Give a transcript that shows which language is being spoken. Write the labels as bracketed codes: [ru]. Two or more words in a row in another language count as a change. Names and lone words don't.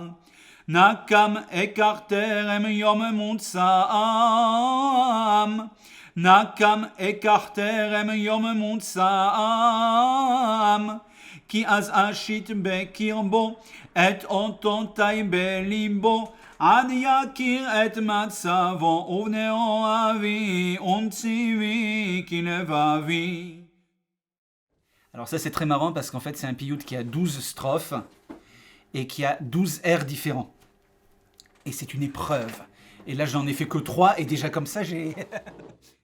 [he] נקם אקח טרם יום מוצאם, נקם אקח טרם יום מוצאם, כי אז אשית בקרבו את אותותי בליבו, עד יכיר את מצבו ובני אוהבי ונציבי כלבבי. [fr] Alors ça c'est très marrant parce qu'en fait c'est un piyut qui a 12 strophes et qui a 12 airs différents. Et c'est une épreuve. Et là j'en ai fait que 3 et déjà comme ça j'ai